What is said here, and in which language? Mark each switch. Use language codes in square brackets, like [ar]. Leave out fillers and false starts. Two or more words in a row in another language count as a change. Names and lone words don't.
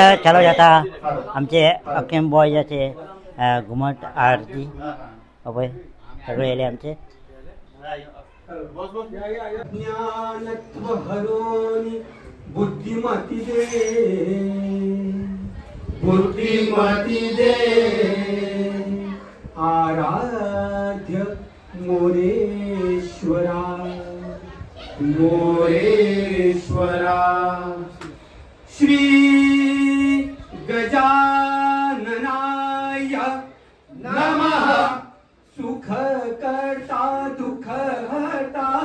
[kok] चालू जाता आमचे अखेम बॉयजाचे घुमट आरती। अभय सगळे येले आमचे। [mr] ज्ञानत्व हरोनी बुद्धिमती दे आराध्य मोरेश्वरा [sa] श्री गजाननाय नमः। [mr] सुख करता दुख हरता